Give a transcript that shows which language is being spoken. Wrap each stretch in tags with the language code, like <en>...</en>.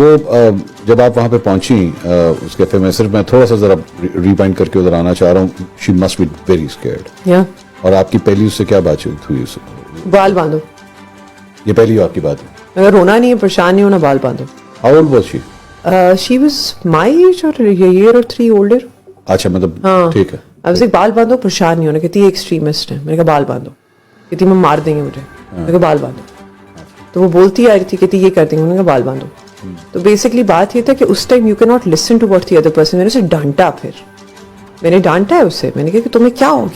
<ur>وہ جب آپ وہاں پہ پہنچی اس کیفے میں, صرف میں تھوڑا سا ذرا ریوائنڈ کر کے ادھر آنا چاہ رہا ہوں.</ur> <en>She must be very scared.</en> <ur>اور آپ کی پہلی اس سے کیا بات ہوئی؟ بال باندھو. یہ پہلی آپ کی بات ہے؟ اگر رونا نہیں ہے, پریشان نہیں ہونا, بال باندھو.</ur> <en>How old was she? She was my age or a year or 3 older.</en> <ur>اچھا مطلب ٹھیک ہے. بال باندھو, پریشان نہیں ہونا. کہتی ہے ایکسٹریمسٹ ہے. میں نے کہا بال باندھو. کہتی میں مار دیں گے مجھے. میں نے کہا بال باندھو. تو وہ بولتی آ رہی تھی, کہتی یہ کر دیں گے. میں نے کہا بال باندھو. تو بیسکلی بات یہ تھا کہ اس time</ur> <en>You can not listen to what the other person.</en> <ur>میں نے اسے ڈانٹا. پھر میں نے ڈانٹا ہے اسے. میں نے کہا کہ تمہیں کیا ہو گیا,</ur>